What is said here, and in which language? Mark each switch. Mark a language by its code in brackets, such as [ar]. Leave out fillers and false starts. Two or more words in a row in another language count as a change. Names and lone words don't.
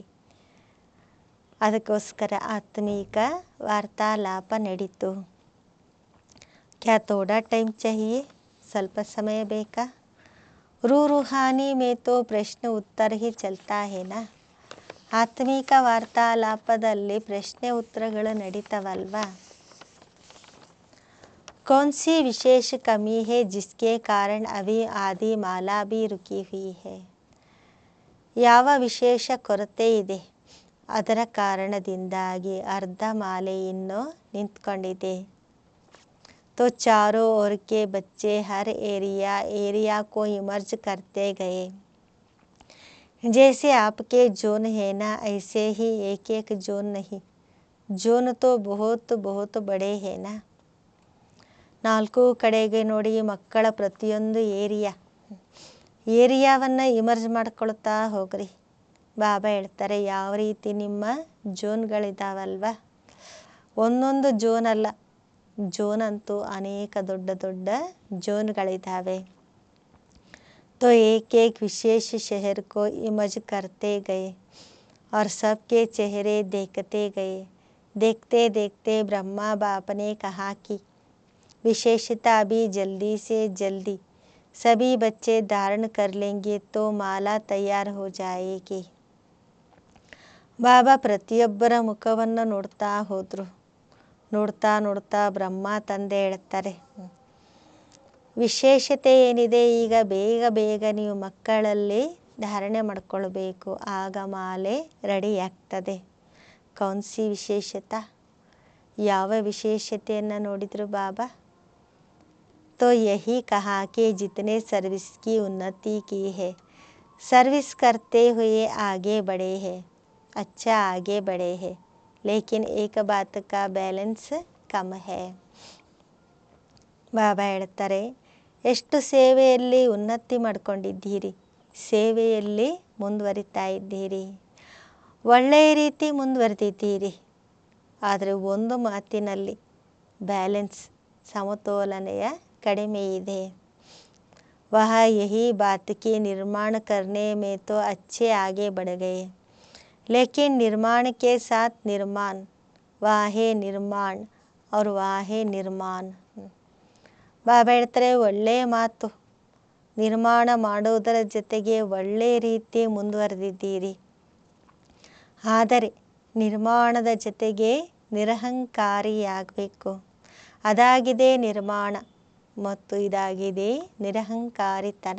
[kn] ಅದಕ್ಕೋಸ್ಕರ ಆತ್ಮೀಕ ವಾರ್ತಾಲಾಪ ನಡೀತು. [hi] क्या थोड़ा टाइम चाहिए, [kn] ಸ್ವಲ್ಪ ಸಮಯ ಬೇಕಾ. [hi] रूहानी में तो [kn] ಪ್ರಶ್ನೆ ಉತ್ತರ [hi] ही चलता है ना. [kn] ಆತ್ಮೀಕ ವಾರ್ತಾಲಾಪದಲ್ಲಿ ಪ್ರಶ್ನೆ ಉತ್ತರಗಳು ನಡೀತವಲ್ವಾ. [hi] कौन सी विशेष कमी है जिसके कारण अभी आदि माला भी रुकी हुई है. [kn] ಯಾವ ವಿಶೇಷ ಕೊರತೆ ಇದೆ, ಅದರ ಕಾರಣದಿಂದಾಗಿ ಅರ್ಧ ಮಾಲೆ ಇನ್ನೂ ನಿಂತ್ಕೊಂಡಿದೆ. [hi] तो चारों ओर के बच्चे हर एरिया को इमर्ज करते गए. जैसे आपके जोन है ना, ऐसे ही एक एक जोन नहीं, जोन तो बहुत बहुत बड़े है ना. [kn] ನಾಲ್ಕು ಕಡೆಗೆ ನೋಡಿ ಮಕ್ಕಳ ಪ್ರತಿಯೊಂದು ಏರಿಯಾವನ್ನು ಇಮರ್ಜ್ ಮಾಡ್ಕೊಳ್ತಾ ಹೋಗ್ರಿ. ಬಾಬಾ ಹೇಳ್ತಾರೆ ಯಾವ ರೀತಿ ನಿಮ್ಮ ಜೋನ್ಗಳಿದ್ದಾವಲ್ವ, ಒಂದೊಂದು ಜೋನ್ ಅಲ್ಲ, ಜೋನ್ ಅಂತೂ ಅನೇಕ ದೊಡ್ಡ ದೊಡ್ಡ ಜೋನ್ಗಳಿದ್ದಾವೆ. [hi] तो एक एक विशेष शहर को इमर्ज करते गए और सबके चेहरे देखते गए. देखते देखते ब्रह्मा बाप ने कहा कि विशेषता भी जल्दी से जल्दी सभी बच्चे धारण कर लेंगे तो माला तैयार हो जाएगी. [kn] ಬಾಬಾ ಪ್ರತಿಯೊಬ್ಬರ ಮುಖವನ್ನು ನೋಡ್ತಾ ಹೋದರು. ನೋಡ್ತಾ ನೋಡ್ತಾ ಬ್ರಹ್ಮ ತಂದೆ ಹೇಳ್ತಾರೆ, ವಿಶೇಷತೆ ಏನಿದೆ, ಈಗ ಬೇಗ ಬೇಗ ನೀವು ಮಕ್ಕಳಲ್ಲಿ ಧಾರಣೆ ಮಾಡ್ಕೊಳ್ಬೇಕು, ಆಗ ಮಾಲೆ ರೆಡಿ ಆಗ್ತದೆ. [hi] कौन सी विशेषता, [kn] ಯಾವ ವಿಶೇಷತೆಯನ್ನು ನೋಡಿದರು ಬಾಬಾ? [hi] तो यही कहा कि जितने सर्विस की उन्नति की है, सर्विस करते हुए आगे बढ़े हैं, अच्छा आगे बढ़े हैं, लेकिन एक बात का बैलेंस कम है. [kn] ಬಾಬಾ ಹೇಳ್ತಾರೆ, ಎಷ್ಟು ಸೇವೆಯಲ್ಲಿ ಉನ್ನತಿ ಮಾಡ್ಕೊಂಡಿದ್ದೀರಿ, ಸೇವೆಯಲ್ಲಿ ಮುಂದುವರಿತಾ ಇದ್ದೀರಿ, ಒಳ್ಳೆಯ ರೀತಿ ಮುಂದುವರೆದಿದ್ದೀರಿ. ಆದರೆ ಒಂದು ಮಾತಿನಲ್ಲಿ ಬ್ಯಾಲೆನ್ಸ್, ಸಮತೋಲನೆಯ ಕಡಿಮೆ ಇದೆ. [hi] वह यही बात की निर्माण करने में तो अच्छे आगे बढ़ गए, लेकिन निर्माण के साथ निर्माण, वाहे निर्माण और वाहे निर्माण. [kn] ಬಾಬಾ ಹೇಳ್ತಾರೆ, ಒಳ್ಳೆಯ ಮಾತು ನಿರ್ಮಾಣ ಮಾಡೋದರ ಜೊತೆಗೆ ಒಳ್ಳೆಯ ರೀತಿ ಮುಂದುವರೆದಿದ್ದೀರಿ, ಆದರೆ ನಿರ್ಮಾಣದ ಜೊತೆಗೆ ನಿರಹಂಕಾರಿಯಾಗಬೇಕು. ಅದಾಗಿದೆ ನಿರ್ಮಾಣ ಮತ್ತು ಇದಾಗಿದೆ ನಿರಹಂಕಾರಿತನ.